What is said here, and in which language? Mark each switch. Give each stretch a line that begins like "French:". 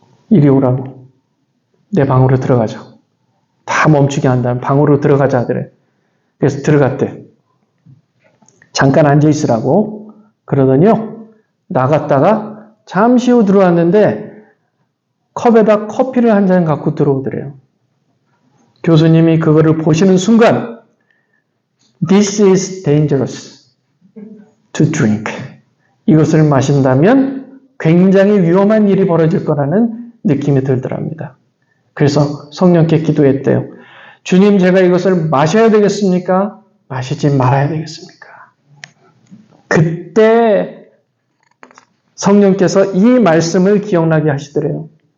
Korean: 이리 오라고. 내 방으로 들어가자. 다 멈추게 한 다음에 방으로 들어가자 그래. 그래서 들어갔대. 잠깐 앉아 있으라고. 그러더니요. 나갔다가 잠시 후 들어왔는데 컵에다 커피를 한 잔 갖고 들어오더래요. 교수님이 그거를 보시는 순간
English: This is dangerous to drink.
Korean: 이것을 마신다면 굉장히 위험한 일이 벌어질 거라는 느낌이 들더랍니다. 그래서 성령께 기도했대요. 주님, 제가 이것을 마셔야 되겠습니까? 마시지 말아야 되겠습니까? 그때 성령께서 이 말씀을 기억나게 하시더래요.